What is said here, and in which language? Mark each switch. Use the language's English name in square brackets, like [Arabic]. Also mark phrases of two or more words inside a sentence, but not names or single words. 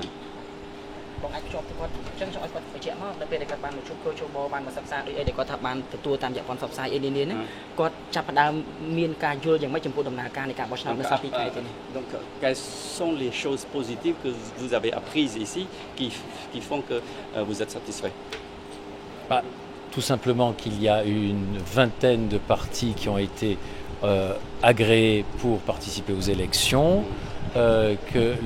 [Khmer] បងអាចភ្ជាប់ទៅគាត់អញ្ចឹងចង់ឲ្យគាត់បញ្ជាក់មកដល់ពេលដែលគាត់បានមកជួបកោជបបានមកសិក្សាដូចអីដែលគាត់ថាបានទទួលតាមរយៈព័ន្ធផ្សព្វផ្សាយអីនានាហ្នឹងគាត់ចាប់ផ្ដើមមានការយល់យ៉ាងម៉េចចំពោះដំណើរការនៃការបោះឆ្នោតនៅសប្តាហ៍ថ្ងៃនេះ [French] Donc quelles sont les choses positives que vous avez apprises ici qui font que vous êtes satisfait? Tout simplement qu'il y a une vingtaine de partis qui ont été agréés pour participer aux élections, que le